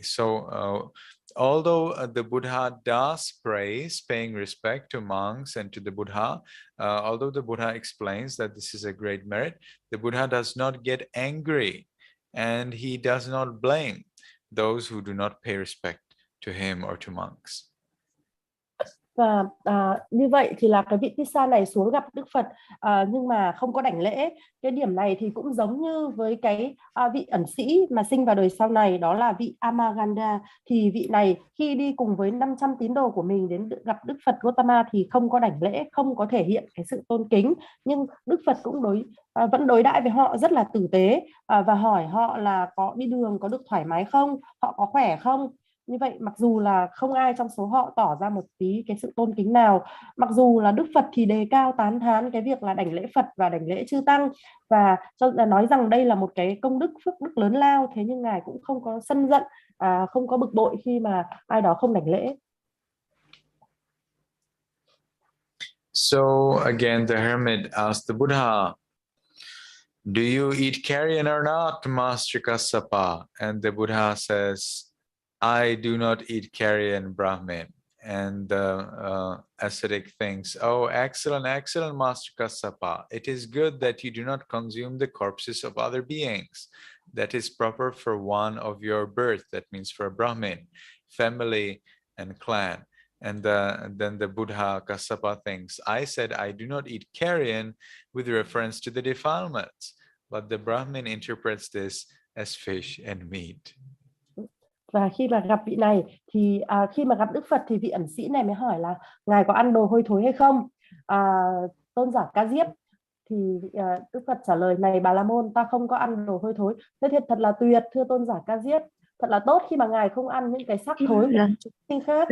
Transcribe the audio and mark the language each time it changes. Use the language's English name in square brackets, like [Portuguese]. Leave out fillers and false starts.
[English] So although the Buddha does praise paying respect to monks and to the Buddha, although the Buddha explains that this is a great merit, the Buddha does not get angry, and he does not blame those who do not pay respect to him or to monks. [Vietnamese] Và như vậy thì là cái vị Tissa này xuống gặp Đức Phật nhưng mà không có đảnh lễ. Cái điểm này thì cũng giống như với cái vị ẩn sĩ mà sinh vào đời sau này, đó là vị Amaganda. Thì vị này khi đi cùng với 500 tín đồ của mình đến gặp Đức Phật Gotama thì không có đảnh lễ, không có thể hiện cái sự tôn kính. Nhưng Đức Phật cũng vẫn đối đãi với họ rất là tử tế và hỏi họ là có đi đường có được thoải mái không, họ có khỏe không. Như vậy mặc dù là không ai trong số họ tỏ ra một tí cái sự tôn kính nào, mặc dù là Đức Phật thì đề cao tán thán cái việc là đảnh lễ Phật và đảnh lễ chư tăng, và nói rằng đây là một cái công đức phước đức lớn lao, thế nhưng ngài cũng không có sân giận, không có bực bội khi mà ai đó không đảnh lễ. [English] So again, the hermit asked the Buddha, "Do you eat carrion or not, Master Kassapa?" And the Buddha says, "I do not eat carrion, Brahmin." And the ascetic thinks, "Oh, excellent, excellent, Master Kassapa. It is good that you do not consume the corpses of other beings. That is proper for one of your birth." That means for a Brahmin, family, and clan. And then the Buddha Kassapa thinks, "I said I do not eat carrion with reference to the defilements." But the Brahmin interprets this as fish and meat. [Vietnamese] Và khi mà gặp vị này thì khi mà gặp Đức Phật thì vị ẩn sĩ này mới hỏi là ngài có ăn đồ hôi thối hay không. Tôn giả Ca Diếp thì Đức Phật trả lời, này Bà La Môn, ta không có ăn đồ hôi thối. Thế thì thật là tuyệt, thưa tôn giả Ca Diếp, thật là tốt khi mà ngài không ăn những cái xác thối của chúng sinh khác.